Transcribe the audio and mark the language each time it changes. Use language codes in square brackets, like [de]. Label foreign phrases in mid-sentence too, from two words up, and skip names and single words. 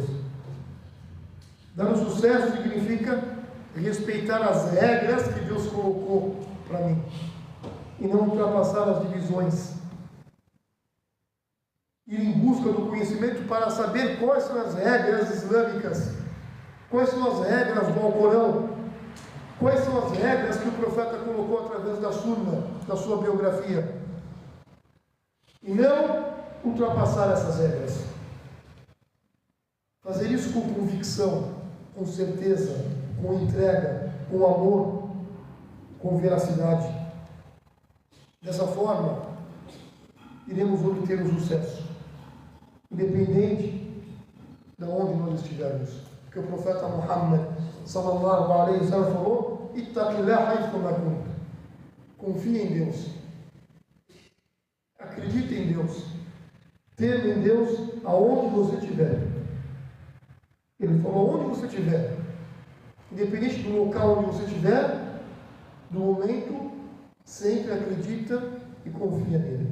[pt] Dar um sucesso significa respeitar as regras que Deus colocou para mim e não ultrapassar as divisões. Ir em busca do conhecimento para saber quais são as regras islâmicas, quais são as regras do Alcorão, quais são as regras que o profeta colocou através da Sunna, da sua biografia, e não ultrapassar essas regras. Fazer isso com convicção, com certeza, com entrega, com amor, com veracidade. Dessa forma, iremos obter o sucesso, independente de onde nós estivermos. Porque o profeta Muhammad [ar] صلى الله عليه وسلم [pt] falou: [ar] اتق الله حيث ما كنت. [pt] Confie em Deus, acredite em Deus, teme em Deus aonde você estiver. Ele falou: onde você estiver, independente do local onde você estiver, do momento, sempre acredita e confia nele.